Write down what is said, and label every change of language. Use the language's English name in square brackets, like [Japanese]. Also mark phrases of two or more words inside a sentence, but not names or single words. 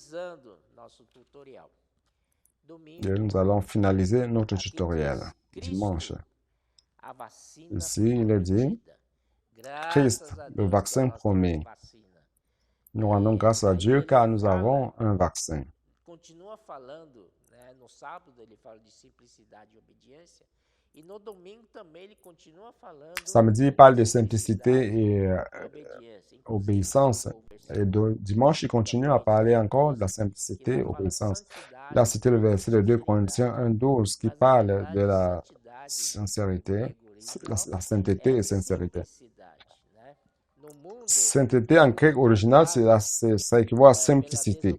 [French] Et nous allons finaliser notre tutoriel. Dimanche. Ici, il est dit, Christ, le vaccin promis. Nous rendons grâce à Dieu car nous avons un vaccin. [Portuguese] continua falando, né, no sábado ele fala de simplicidade e obediência, e no domingo também ele continua falando [French] Samedi, il parle de [Portuguese] simplicidade [French] simplicité et [Portuguese] e obediência. Inclusive, [French] obéissance. Et dimanche, il continue à parler encore de la simplicité et obéissance. Il a cité le verset de 2 Corinthiens 1:12 qui parle de la sincérité, la sainteté et sincérité. Sainteté en grec original, ça équivaut à simplicité.